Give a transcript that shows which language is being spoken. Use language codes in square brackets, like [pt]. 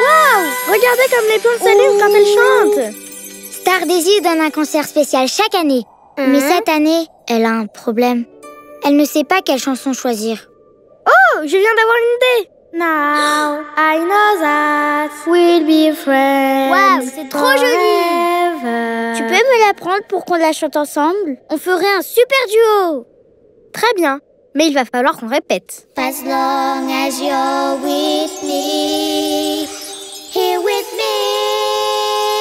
[fr] Waouh, regardez comme les plantes s'allument quand elles chantent. Star Daisy donne un concert spécial chaque année. Mais cette année, elle a un problème. Elle ne sait pas quelle chanson choisir. Oh, je viens d'avoir une idée. [en] Now I know that we'll be friends. [fr] Waouh, c'est trop joli. Tu peux me l'apprendre pour qu'on la chante ensemble? On ferait un super duo. Très bien, mais il va falloir qu'on répète. [en] As long as you're with me, here with me.